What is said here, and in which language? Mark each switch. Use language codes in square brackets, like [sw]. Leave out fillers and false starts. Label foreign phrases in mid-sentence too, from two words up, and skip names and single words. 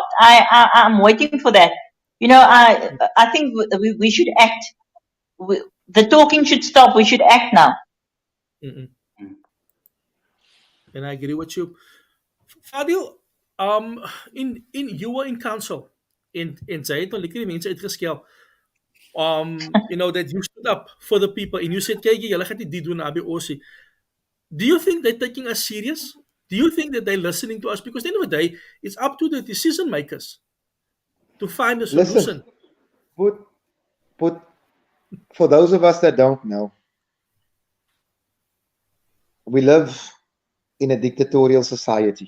[en] I'm waiting for that. I think we should act. The talking should stop. We should act now. Mm-mm. Mm. And I agree with you, Fadil. [af] Um, in [en] you were in council [af] in sy het al lekker die mense uitgeskel. [en] That you stood up for the people and you said, [af] "Kyk, julle gaan nie dit doen na BOC." [en] Do you think they're taking us serious? Do you think that they're listening to us? Because at the end of the day, it's up to the decision makers to find a Listen, solution. put put for those of us that don't know, we live in a dictatorial society.